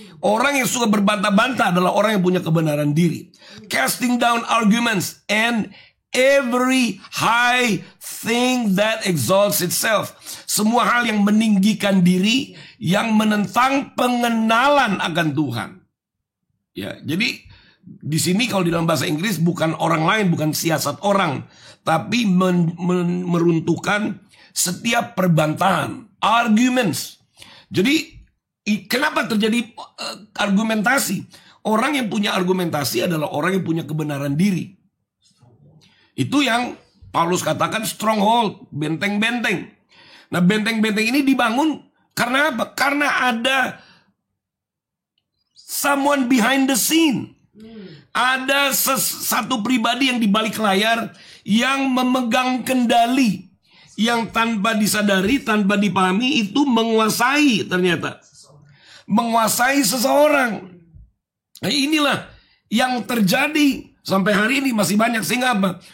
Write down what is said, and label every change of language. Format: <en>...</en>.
<id>Orang yang suka berbantah-bantah adalah orang yang punya kebenaran diri.</id> <en>Casting down arguments and every high thing that exalts itself.</en> <id>Semua hal yang meninggikan diri, yang menentang pengenalan akan Tuhan. Ya, jadi di sini kalau di dalam bahasa Inggris bukan orang lain, bukan siasat orang, tapi meruntuhkan setiap perbantahan, arguments. Jadi kenapa terjadi argumentasi? Orang yang punya argumentasi adalah orang yang punya kebenaran diri. Itu yang Paulus katakan stronghold, benteng-benteng. Nah, benteng-benteng ini dibangun karena apa? Karena ada</id> <en>someone behind the scene.</en> <id>Ada satu pribadi yang di balik layar yang memegang kendali, yang tanpa disadari, tanpa dipahami itu menguasai ternyata. Menguasai seseorang. Nah, inilah yang terjadi sampai hari ini masih banyak. Sehingga apa?</id>